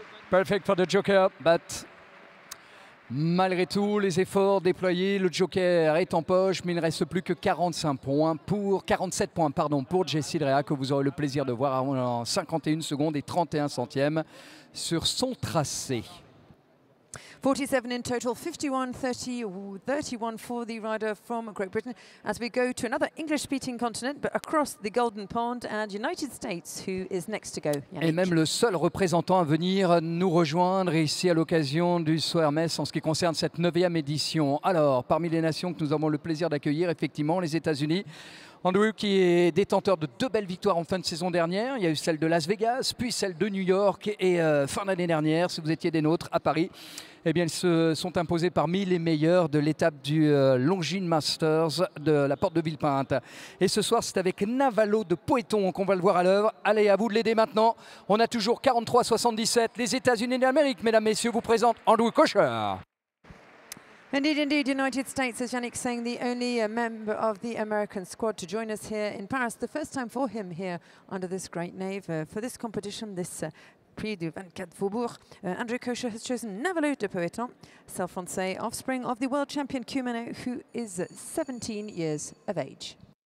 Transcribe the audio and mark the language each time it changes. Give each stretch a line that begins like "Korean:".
English: Perfect for the Joker, but
French: malgré tout, les efforts déployés, le Joker est en poche, mais il ne reste plus que 47 points pour Jessie Drea, que vous aurez le plaisir de voir en 51 secondes et 31 centièmes sur son tracé.
English: 47 in total, 51-31 for the rider from Great Britain. As we go to another English-speaking continent, but across the Golden Pond, and United States, who is next to go. Yannick.
French: Et même le seul représentant à venir nous rejoindre ici à l'occasion du Saut Hermès en ce qui concerne cette 9e édition. Alors, parmi les nations que nous avons le plaisir d'accueillir, effectivement, les États-Unis. Andrew qui est détenteur de 2 belles victoires en fin de saison dernière. Il y a eu celle de Las Vegas, puis celle de New York et fin d'année dernière, si vous étiez des nôtres, à Paris. Eh bien, ils se sont imposés parmi les meilleurs de l'étape du Longines Masters de la Porte de Villepinte. Et ce soir, c'est avec Navalo de Poeton qu'on va le voir à l'œuvre. Allez, à vous de l'aider maintenant. On a toujours 43-77. Les États-Unis d'Amérique, mesdames, messieurs, vous présentent Andrew Kocher.
English: Indeed, indeed, United States, as Yannick saying, the only member of the American squad to join us here in Paris. The first time for him here under this great nave for this competition, this Prix du 24 Faubourg. Andrew Kocher has chosen Navalo de Poeton, Self-Français, offspring of the world champion Kumano, who is 17 years of age.